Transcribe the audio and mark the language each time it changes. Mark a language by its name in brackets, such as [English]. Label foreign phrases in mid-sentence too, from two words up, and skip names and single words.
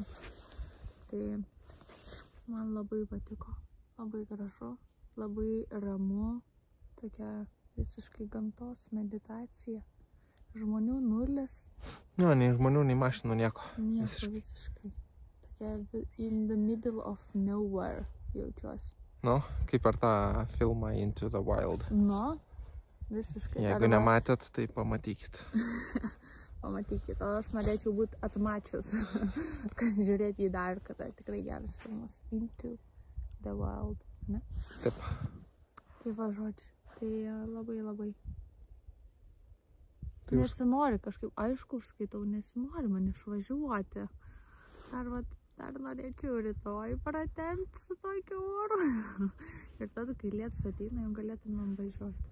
[Lithuanian] Tai man labai patiko. Labai gražu, labai ramu. Tokia visiškai gamtos meditacija. Žmonių nulis. Nu, nei žmonių, nei mašinų, nieko. Nieko visiškai. Tokia [English] in the middle of nowhere [Lithuanian] jaučiuosi. Nu, kaip per tą filmą Into the Wild. Nu, visiškai. Jeigu nematėt, tai pamatykit. Pamatykit, o aš norėčiau būti atmačius, kad žiūrėti jį dar kartą. Tikrai geras filmas. Into the Wild, ne? Taip. Tai va žodžiu, tai labai. Nesinori kažkaip, aišku, skaitau, nesinori man išvažiuoti. Dar norėčiau rytoj pratempti su tokiu oru. Ir tada, kai lietus ateina, jau galėtumėm važiuoti.